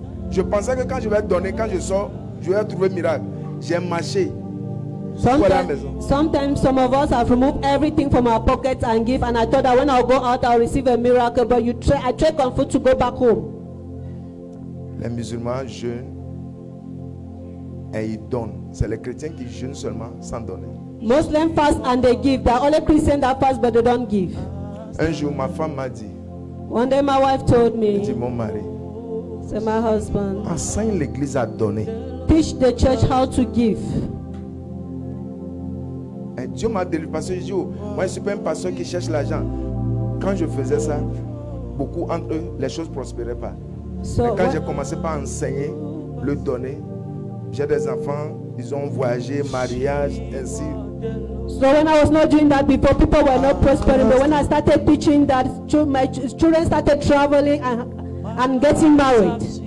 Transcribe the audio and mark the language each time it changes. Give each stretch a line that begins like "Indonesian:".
French: Je pensais que quand je vais donner, quand je sors, je vais trouver miracle. J'ai marché.
English: Sometimes some of us have removed everything from our pockets and give, and I thought that when I'll go out, I'll receive a miracle. But I trade on foot to go back home.
French: Les musulmans jeûnent et ils donnent. C'est les chrétiens qui jeûnent seulement sans donner.
English: Muslims fast and they give. There are only Christians that fast but they don't give.
French: Un jour, ma femme m'a dit.
English: One day my wife told me.
French: Dit mon mari.
English: Say my husband.
French: Enseigne l'église à donner.
English: Teach the church how to give.
French: Et Dieu m'a délivré parce que je dis, moi je suis pas un pasteur qui cherche l'argent. Quand je faisais ça, beaucoup entre eux, les choses prospéraient pas.
English: So
French: mais quand j'ai commencé par enseigner, le donner, j'ai des enfants, ils ont voyagé, mariage, ainsi.
English: So when I was not doing that before, people were not prospering. But when I started teaching that, my children started traveling and getting married.